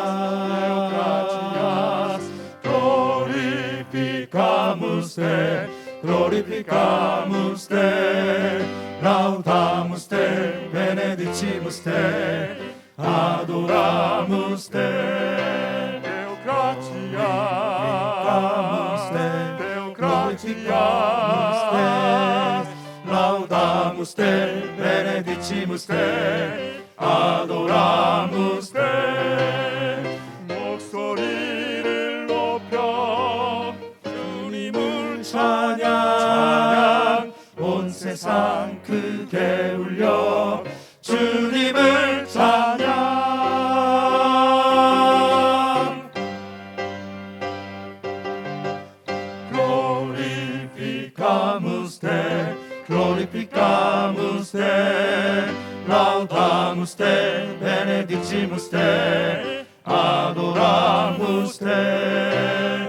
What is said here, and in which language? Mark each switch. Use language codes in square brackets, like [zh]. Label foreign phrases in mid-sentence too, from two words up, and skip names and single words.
[la] Deo gratias, glorificamus te, glorificamus te, laudamus te, benedicimus te, adoramus te. Deo gratia, Deo gratia, laudamus te, benedicimus te, adoramus te. [ko] 목소리를 높여 주님을 찬양, 온 세상 크게 울려 주님을 찬양. [la] Glorificamus te, glorificamus te, laudamus te, benedicimus te, adoramus te.